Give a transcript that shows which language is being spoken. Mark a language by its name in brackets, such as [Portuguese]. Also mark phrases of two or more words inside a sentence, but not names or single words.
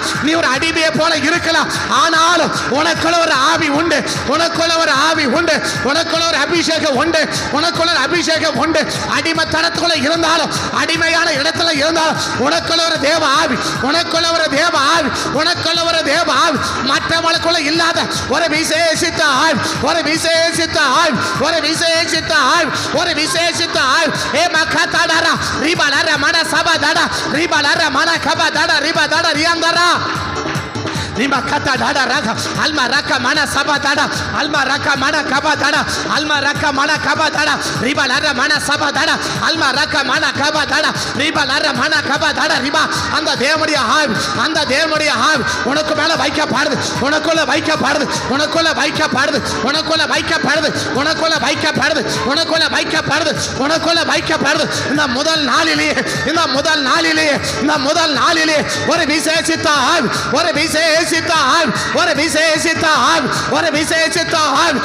[Tamil] நீ ஒரு அடிமையை போல இருக்கலாம் ஆனாலும் உனக்குள்ள ஒரு ஆவி உண்டு உனக்குள்ள ஒரு ஆவி உண்டு உனக்குள்ள ஒரு அபிஷேகம் உண்டு உனக்குள்ள ஒரு அபிஷேகம் உண்டு அடிமைத்தனத்துக்குள்ள இருந்தாலும் அடிமையான இடத்துல இருந்தாலும் உனக்குள்ள ஒரு தேவ ஆவி, உனக்குள்ள ஒரு தேவ ஆவி, உனக்குள்ள ஒரு தேவ ஆவி, மற்றவங்களுக்குள்ள இல்லாத ஒரு விசேஷித்த ஆவி, ஒரு விசேஷித்த ஆவி, ஒரு விசேஷித்த ஆவி, ஒரு விசேஷித்த ஆவி. ஏ மக்கத்தாடா ரிபாலர மன சபதாடா ரிபாலர மன கபதாடா ரிபாதாடா ரியாந்தரா Rima kata dada raka alma raka mana saba dada alma raka mana kaba dada alma raka mana kaba dada riba lara mana saba dada alma raka mana kaba dada riba lara mana kaba dada riba அந்த தேவனுடைய ஆவி, அந்த தேவனுடைய ஆவி உனக்கு மேல வைக்கப்படுது, உனக்குள்ள வைக்கப்படுது, உனக்குள்ள வைக்கப்படுது, உனக்குள்ள வைக்கப்படுது, உனக்குள்ள வைக்கப்படுது, உனக்குள்ள வைக்கப்படுது, உனக்குள்ள வைக்கப்படுது. இந்த முதல் நாளிலேயே, இந்த முதல் நாளிலேயே, இந்த முதல் நாளிலேயே ஒரு விசேஷித்த ஆவி, ஒரு விசேஷித்த ஆவி, ஒரு விசேஷித்த ஆவி, ஒரு விசேஷித்த ஆவி.